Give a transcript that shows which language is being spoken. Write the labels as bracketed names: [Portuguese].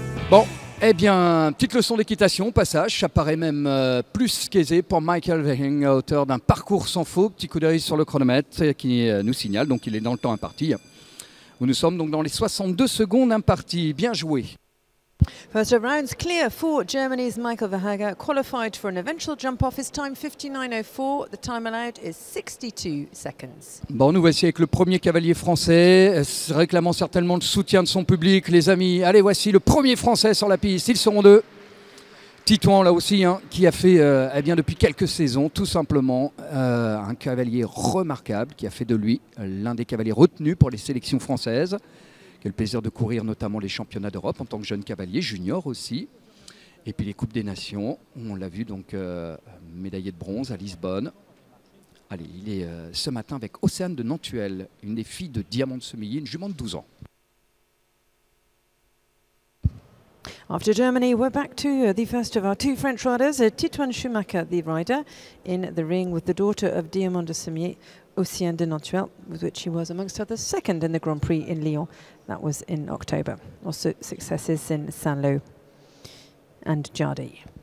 [French] Bon, eh bien, petite leçon d'équitation, passage, ça paraît même plus qu'aisé pour Michael Verhagen, auteur d'un parcours sans faux. Petit coup d'œil sur le chronomètre qui nous signale, donc il est dans le temps imparti. Où nous sommes donc dans les 62 secondes imparties, bien joué. [English] First of rounds clear for Germany's Michael Verhager, qualified for an eventual jump-off. His time 59.04. The time allowed is 62 seconds. [French] Bon, nous voici avec le premier cavalier français, réclamant certainement le soutien de son public, les amis. Allez, voici le premier français sur la piste. Ils seront deux. Titouan, là aussi, hein, qui a fait eh bien, depuis quelques saisons, tout simplement, un cavalier remarquable, qui a fait de lui l'un des cavaliers retenus pour les sélections françaises. Qui a le plaisir de courir notamment les championnats d'Europe en tant que jeune cavalier, junior aussi. Et puis les Coupes des Nations, on l'a vu donc médaillé de bronze à Lisbonne. Allez, il est ce matin avec Océane de Nantuel, une des filles de Diamant de Semilly, une jument de 12 ans. [English] After Germany, we're back to the first of our two French riders, Titouan Schumacher, the rider, in the ring with the daughter of Diamant de Semilly, Océane de Nantuel, with which he was, amongst others, second in the Grand Prix in Lyon. That was in October. Also successes in Saint-Lô and Jardy.